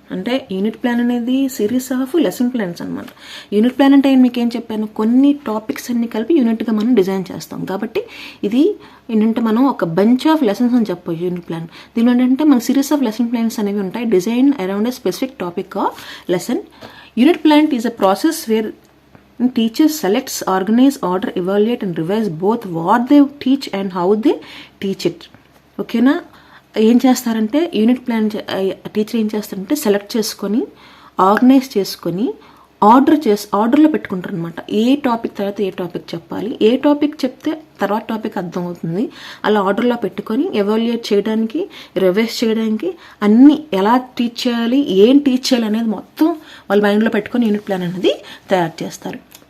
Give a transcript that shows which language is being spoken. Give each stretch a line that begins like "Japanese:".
Telugu: అంటే unit plan అనేది
English: series of lesson plans
Telugu: అనమాట. యూనిట్ ప్లాన్ అంటే మీకు ఏం చెప్పాను, కొన్ని టాపిక్స్ అన్ని కలిపి యూనిట్గా మనం డిజైన్ చేస్తాం. కాబట్టి ఇది ఏంటంటే మనం ఒక
English: bunch of lessons
Telugu: అని చెప్పొచ్చు యూనిట్ ప్లాన్. దీనిలో ఏంటంటే మన సిరీస్ ఆఫ్ లెసన్ ప్లాన్స్ అనేవి ఉంటాయి,
English: Design around a specific topic or lesson. Unit plan is a process where teachers selects, organize, order, evaluate and revise both what they teach and how they teach it.
Telugu: ఓకేనా? ఏం చేస్తారంటే unit plan teacher ఏం చేస్తారంటే select చేసుకొని, organise చేసుకొని, ఆర్డర్లో పెట్టుకుంటారు అనమాట. ఏ టాపిక్ తర్వాత ఏ టాపిక్ చెప్పాలి, ఏ టాపిక్ చెప్తే తర్వాత టాపిక్ అర్థమవుతుంది, అలా ఆర్డర్లో పెట్టుకొని ఎవాల్యుయేట్ చేయడానికి, రివైజ్ చేయడానికి, అన్నీ ఎలా టీచ్ చేయాలి, ఏం టీచ్ చేయాలి అనేది మొత్తం వాళ్ళ మైండ్లో పెట్టుకొని యూనిట్ ప్లాన్ అనేది తయారు చేస్తారు.